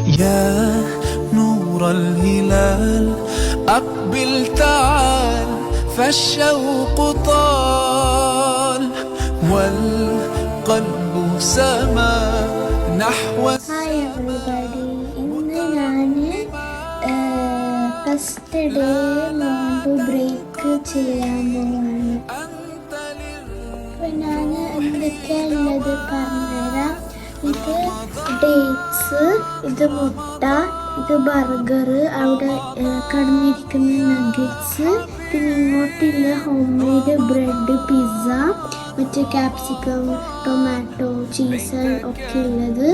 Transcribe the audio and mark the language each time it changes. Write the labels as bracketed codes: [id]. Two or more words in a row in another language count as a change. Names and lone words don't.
[ar] يا نور الهلال أقبل تعال فالشوق طال والقلب سما نحو. [en] Hi everybody. [ml] ഇന്ന് ഞാൻ [en] first day [ml] നോമ്പ് ബ്രേക്ക് ചെയ്യാൻ പോവാണ്. അപ്പോൾ ഞാൻ എന്തൊക്കെയാണ് ഉള്ളത് പറഞ്ഞുതരാം. ഇത് ഡേറ്റ്സ്, ഇത് മുട്ട, ഇത് ബർഗർ, അവിടെ കടന്നിരിക്കുന്ന നഗറ്റ്സ്, പിന്നെ ഇങ്ങോട്ടുള്ള [en] home made bread, [ml] പിസ്സ, മറ്റേ ക്യാപ്സിക്കം, ടൊമാറ്റോ, ചീസ് ഒക്കെ ഉള്ളത്.